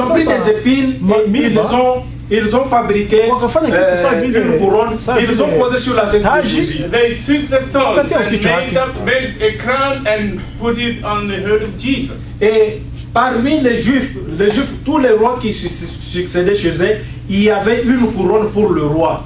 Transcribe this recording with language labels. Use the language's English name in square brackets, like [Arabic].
[French] ont pris des épines et ils les ont ils ont fabriqué une couronne, ils ont posé sur la tête de Jésus. [English] They took the thorns and made a crown and put it on the head of Jesus. [French] Et parmi les Juifs, tous les rois qui succédaient chez eux, il y avait une couronne pour le roi.